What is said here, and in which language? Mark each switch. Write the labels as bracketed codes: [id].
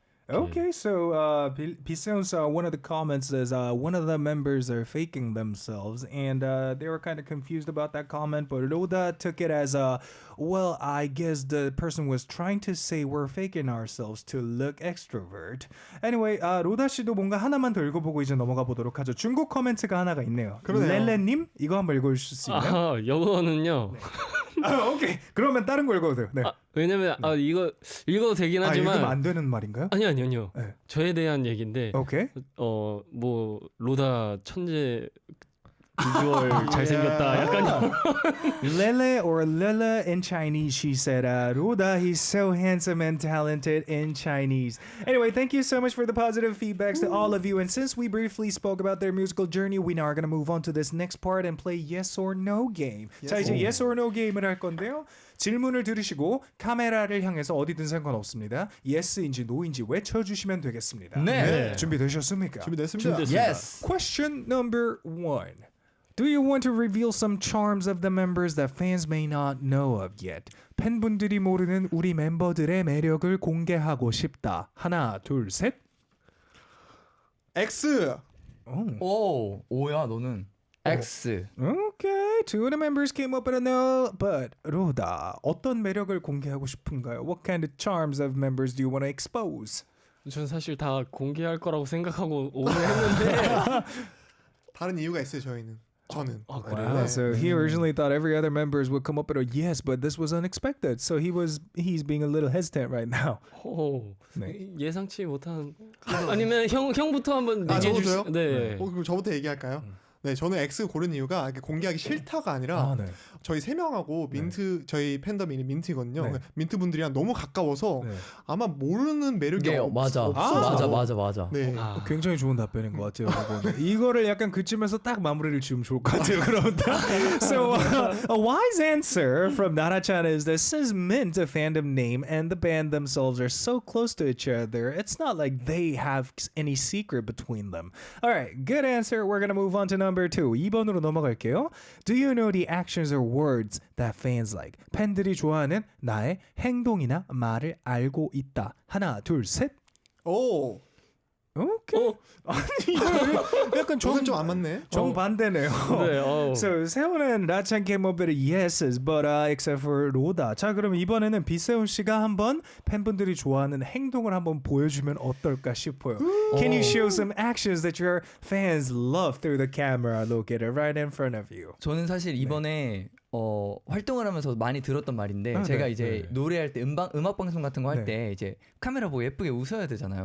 [en] Okay, so Biseon's one of the comments says one of the members are faking themselves, and they were kind of confused about that comment. But Roda took it as well, I guess the person was trying to say we're faking ourselves to look extrovert. [ko] Anyway, 로다 씨도 뭔가 하나만 더 읽어보고 이제 넘어가 보도록 하죠. 중국 코멘트가 하나가 있네요. 그러네요. 렐레님 이거 한번 읽어주실 수 있나요? 요거는요. 오케이. 그러면 다른 거 읽어도 돼요. 네. 왜냐면 이거 읽어도 되긴 읽으면 하지만 안 되는 말인가요? 아니요. 네. 저에 대한 얘기인데 오케이. 뭐 로다 천재 비주얼 잘생겼다. 약간 [en] Lele or Lele in Chinese, she said, Roda, he's so handsome and talented in Chinese. Anyway, thank you so much for the positive feedbacks to all of you. And since we briefly spoke about their musical journey, we now are going to move on to this next part and play Yes or No game. [ko] 자, 이제 Yes or No game을 할 건데요. 질문을 들으시고 카메라를 향해서 어디든 상관없습니다. Yes인지 No인지 외쳐주시면 되겠습니다. 네. 준비되셨습니까? 준비됐습니다. [en] Yes. Question number 1. Do you want to reveal some charms of the members that fans may not know of yet? [ko] 팬분들이 모르는 우리 멤버들의 매력을 공개하고 싶다. 하나, 둘, 셋. X. 오야 너는 X. [en] Okay, two of the members came up with a no, but 로다, [ko] 어떤 매력을 공개하고 싶은가요? [en] What kind of charms of members do you want to expose? [ko] 전 사실 다 공개할 거라고 생각하고 오늘 했는데 다른 이유가 있어요, 저희는. 저는. Wow, so he originally thought every other members would come up with a yes, but this was unexpected. So he's being a little hesitant right now. 예상치 못한 아니면 형부터 한번 얘기해 저부터요? 주세요. 네. 그럼 저부터 얘기할까요? 네, 저는 X 고른 이유가 이렇게 공개하기 싫다가 아니라 네. 저희 세 명하고 민트 저희 팬덤이 민트거든요. 네. 민트 분들이랑 너무 가까워서 네. 아마 모르는 매력이 맞아. 맞아. 네. 굉장히 좋은 답변인 것 같아요. 여러분. 이거를 약간 그쯤에서 딱 마무리를 지으면 좋을 것 같아요. [en] 그러면 So a wise answer from Nara-chan is that since Mint, a fandom name, and the band themselves are so close to each other, it's not like they have any secret between them. All right, good answer. We're gonna move on to number 2. [ko] 2번으로 넘어갈게요. [en] Do you know the actions or words that fans like? [ko] 팬들이 좋아하는 나의 행동이나 말을 알고 있다. 하나, 둘, 셋. 오. 오케이. 아니 약간 저는 좀 안 맞네. 정반대네요. 네. [en] So 세훈은 라찬 came up with yeses, but except for 로다. [ko] 자, 그럼 이번에는 비세훈 씨가 한번 팬분들이 좋아하는 행동을 한번 보여주면 어떨까 싶어요. [en] Can you show some actions that your fans love through the camera located right in front of you? [ko] 저는 사실 이번에 활동을 하면서 많이 들었던 말인데 제가 이제 노래할 때 음악 방송 같은 거 할 때 이제 카메라 보고 예쁘게 웃어야 되잖아요.